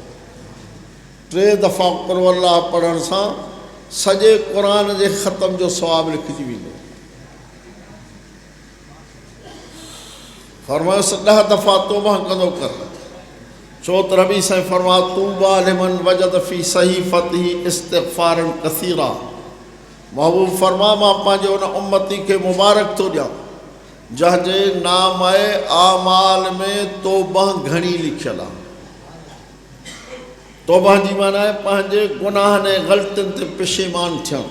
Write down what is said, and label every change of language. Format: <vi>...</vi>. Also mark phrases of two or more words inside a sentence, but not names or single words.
<sd>3 दफ़ा कुल अल्लाह पढ़ण सां सॼे क़ुरान जे ख़तम जो सवाब लिखिजी वेंदो। फरमायोसि 10 दफ़ा तौबा कंदो कर, छो त नबी साईं फरमा</sd> <ar>طوبى لمن وجد في صحيفته استغفارا كثيرا.</ar> <sd>महबूब फरमा मां पंहिंजे उन उम्मती खे मुबारक थो ॾियां जंहिंजे नाम आमाल में तौबा घणी लिखियल आहे। तौबा जी माना आहे पंहिंजे गुनाहनि ऐं ग़लतियुनि ते पेशेमान थियणु।</sd>